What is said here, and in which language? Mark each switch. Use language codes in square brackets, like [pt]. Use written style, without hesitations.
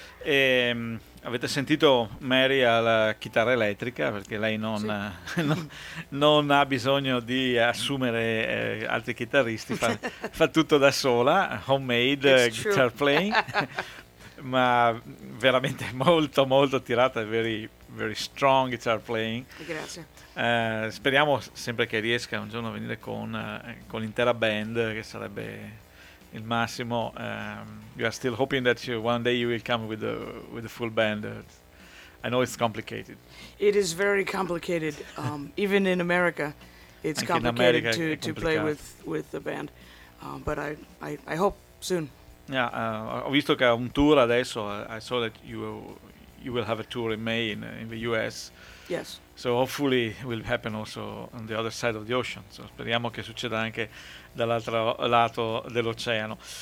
[it] E, avete sentito Mary alla chitarra elettrica, perché lei non, sì, non ha bisogno di assumere altri chitarristi, fa tutto da sola, [en] homemade guitar playing, [it] ma veramente molto molto tirata, [en] very, very strong guitar playing. [it] Grazie. Speriamo sempre che riesca un giorno a venire con l'intera band, che sarebbe il massimo. [en] You are still hoping that one day you will come with the full band. I know it's complicated. It is very complicated. Even in America, it's [it] anche [en] complicated in America to play with the band. But I hope soon. [it] Yeah, ho visto che ha un tour adesso. [en] I saw that you will have a tour in May in the US. Yes. So hopefully it will happen also on the other side of the ocean. [it] So speriamo che succeda anche dall'altro lato dell'oceano.